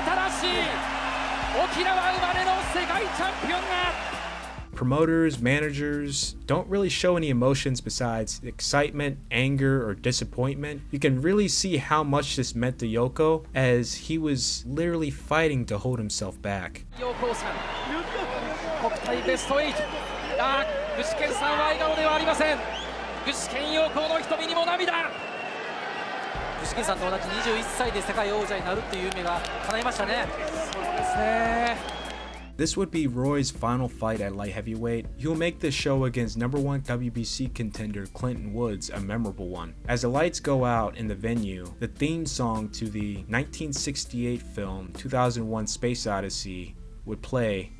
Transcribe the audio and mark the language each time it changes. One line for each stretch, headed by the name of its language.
Japanese: 新しい沖縄生まれの世界チャンピオンが。
English: Promoters, managers don't really show any emotions besides excitement, anger, or disappointment. You can really see how much this meant to Yoko, as he was literally fighting to hold himself back.
Japanese: 国体ベスト8。具志堅さんは笑顔ではありません。具志堅陽光の瞳にも涙。具志堅さんと同じ21歳で世界王者になるっていう夢が叶いましたね。そうですね。
English: This would be Roy's final fight at light heavyweight. He'll make this show against #1 WBC contender Clinton Woods a memorable one. As the lights go out in the venue, the theme song to the 1968 film 2001 Space Odyssey would play.